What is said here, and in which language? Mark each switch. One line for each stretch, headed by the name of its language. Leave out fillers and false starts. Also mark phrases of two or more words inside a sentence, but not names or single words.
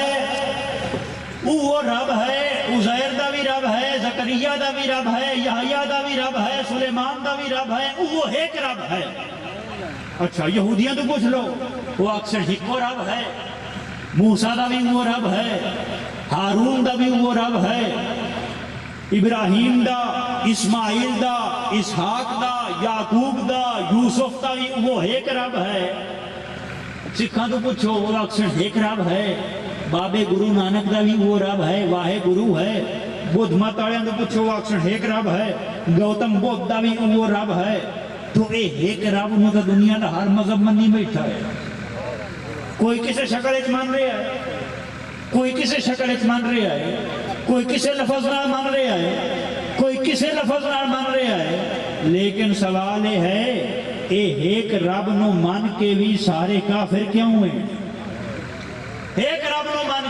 Punjabi: ہے عزیر دا بھی رب ہے زکریہ دا بھی رب ہے یحییٰ دا بھی رب ہے سلیمان دا بھی رب ہے وہ ایک رب ہے اچھا یہودیاں تو پوچھ لو وہ اکثر ہکو رب ہے موسیٰ دا بھی وہ رب ہے ہارون دا بھی وہ رب ہے ابراہیم دا اسماعیل دا اسحاق دا یعقوب دا یوسف دا بھی وہ ایک رب ہے سکھاں تو پوچھو وہ اکثر ایک رب ہے بابے گرو نانک دا بھی وہ رب ہے واہے گرو ہے بدھ مت والوں تو پوچھو وہ اکثر ایک رب ہے گوتم بدھ دا بھی وہ رب ہے تو ایک رب نو تو دنیا دا ہر مذہب منی بیٹھا ہے کوئی کسے شکل اچ مان رہا ہے کوئی کسے شکل اچ مان رہا ہے کوئی کسے لفظ نال مان رہا ہے کوئی کسے لفظ نال مان رہا ہے
Urdu: لیکن سوال یہ ہے
Punjabi: ایک رب نو مان کے بھی سارے کافر کیوں ہیں ایک رب نو